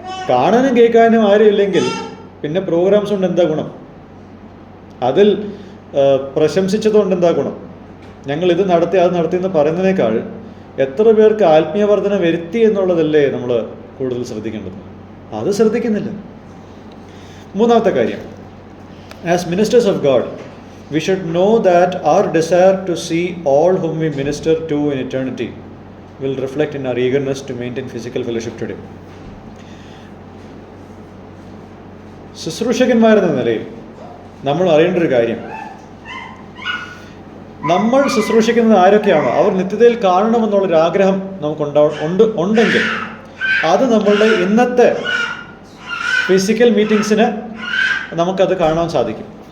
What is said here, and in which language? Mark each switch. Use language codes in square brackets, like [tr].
[ml] കാണാനും കേൾക്കാനും ആരും ഇല്ലെങ്കിൽ പിന്നെ പ്രോഗ്രാംസ് കൊണ്ട് എന്താ ഗുണം? അതിൽ പ്രശംസിച്ചതുകൊണ്ട് എന്താ ഗുണം? ഞങ്ങൾ ഇത് നടത്തി അത് നടത്തി എന്ന് പറയുന്നതിനേക്കാൾ എത്ര പേർക്ക് ആത്മീയവർദ്ധന വരുത്തി എന്നുള്ളതല്ലേ നമ്മൾ കൂടുതൽ ശ്രദ്ധിക്കേണ്ടത്. അത് ശ്രദ്ധിക്കുന്നില്ല. മൂന്നാമത്തെ കാര്യം, [en] As ministers of God we should know that our desire to see all whom we minister to in eternity will reflect in our eagerness to maintain physical fellowship today. [ml] ശുശ്രൂഷകന്മാരെന്ന നിലയിൽ നമ്മൾ അറിയേണ്ട ഒരു കാര്യം, നമ്മൾ ശുശ്രൂഷിക്കുന്നത് ആരൊക്കെയാണോ അവർ നിത്യതയിൽ കാണണമെന്നുള്ളൊരു ആഗ്രഹം ഉണ്ടെങ്കിൽ അത് നമ്മളുടെ ഇന്നത്തെ ഫിസിക്കൽ മീറ്റിംഗ്സിന് നമുക്കത് കാണാൻ സാധിക്കും.